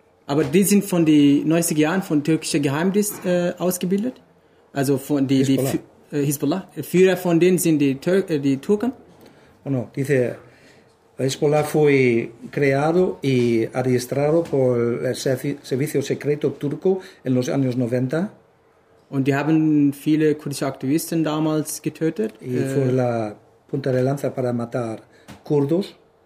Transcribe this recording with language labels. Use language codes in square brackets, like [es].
[de] Aber die sind von den 90er Jahren von türkischer Geheimdienst ausgebildet, also von die Hezbollah. Hezbollah. Führer von denen sind die Türken. [es] Bueno, dice, Hezbollah fue creado y adiestrado por el servicio secreto turco en los años 90. [de] Und die haben viele kurdische Aktivisten damals getötet. [es] Y fue la punta de lanza para matar kurdos.